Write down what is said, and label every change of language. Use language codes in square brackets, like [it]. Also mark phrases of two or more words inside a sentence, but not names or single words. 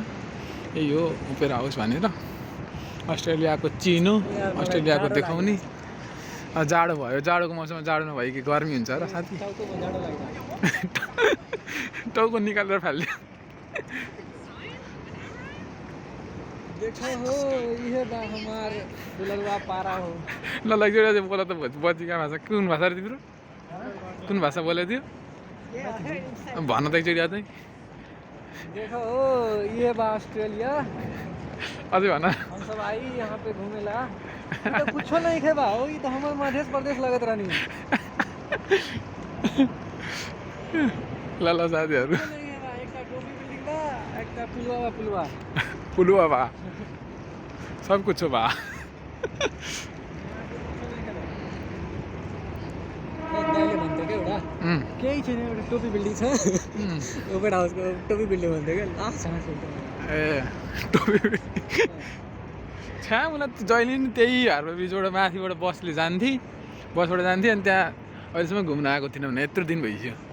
[ne] यही हो ओपेरा हाउस भनेर। अस्ट्रेलियाको चिन हो, अस्ट्रेलियाको देखाउने। जाडो भयो, जाडोको मौसममा जाडो नभयो कि गर्मी हुन्छ र साथी? टाउको निकालेर फाल्यो। [bho] देखो हो, ये बा हमार दुललवा पारा हो। [ne] ल एकचोटि बोला त बजीका भाषा कुन भाषा रे तिम्रो? कुन भाषा बोले थियो भन त एकचोटि अझै। [bho] देखो हो, ये बा ऑस्ट्रेलिया। [ne] अझै भन। [bho] हम सब आई यहाँ पे घूमेला। तो कुछ नहीं खे बा हो, ये तो हमार मध्य प्रदेश लगत रहनी। [ne] ल साथीहरू, [bho] एकटा टोपी बिल्डिङ बा, एकटा पुलवा पुलुवा बा, सब कुछ बा। [ne] केही छैन, एउटा टोपी बिल्डिङ छ। ओपेरा हाउसको टोपी बिल्डिङ भन्थ्यो क्या। ए टोपी बिल्डिङ छ्या मलाई जहिले नि त्यही हार्बर ब्रिजबाट माथिबाट बसबाट जान्थेँ अनि त्यहाँ अहिलेसम्म घुम्न आएको थिइनँ भने यत्रो दिन भइसक्यो।